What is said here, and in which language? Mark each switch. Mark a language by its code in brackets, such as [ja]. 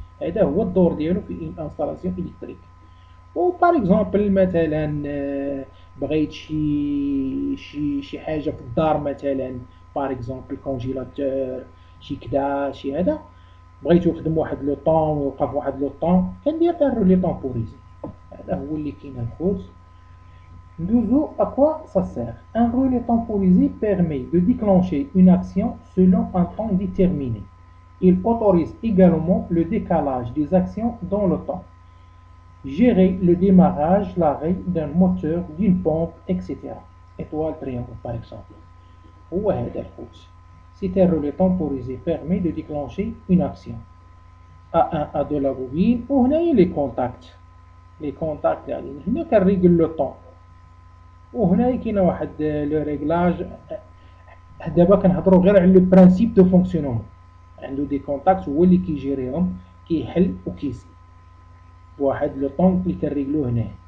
[ar] هذا هو الدور ديالو في الانستالاسيون الكتريك. و باغ اكزومبل مثلا بغيت شي حاجه في الدار، مثلا باغ اكزومبل كونجيلاتور، شي كدا شي هذا، بغيتو يخدم واحد لو طون ويوقف واحد لو طون، كندير الرولي طومبوريزي. هذا هو اللي كاين الخوت. ندوزو [fr] à quoi ça sert. Un relais temporisé permet de déclencher une action selon un temps déterminé. Il autorise également le décalage des actions dans le temps, gérer le démarrage, l'arrêt d'un moteur, d'une pompe, etc. Étoile, triangle par exemple. [ar] وهذا الخوت. [fr] C'est un relais temporisé permet de déclencher une action. A1 A2 la bobine [ar] وهنايا [fr] لي كونتاكت. [ar] لي كونتاكت يعني هنا كنريغل لو طون، وهنايا كاينه واحد لو ريغلاج. دابا كنهضروا غير على [fr] لو برانسيپ دو فونكسيونمون. [ar] عنده دي كونتاكت هو اللي كيجيريهم، كيحل وكيسي بواحد لو طون اللي كنريغلو هنا.